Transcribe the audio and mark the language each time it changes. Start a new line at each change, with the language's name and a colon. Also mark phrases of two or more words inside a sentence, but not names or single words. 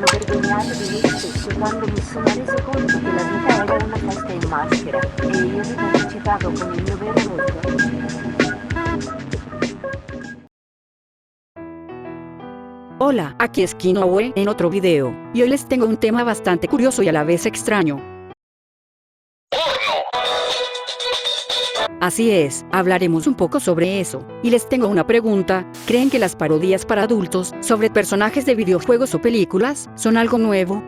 Italian: sognato di me stesso quando mi sono reso conto che la vita era una festa in maschera e io vi partecipavo con il mio vero volto.
Spanish: Hola, aquí es Kinoue en otro video, y hoy les tengo un tema bastante curioso y a la vez extraño. Así es, hablaremos un poco sobre eso, y les tengo una pregunta: ¿creen que las parodias para adultos sobre personajes de videojuegos o películas son algo nuevo?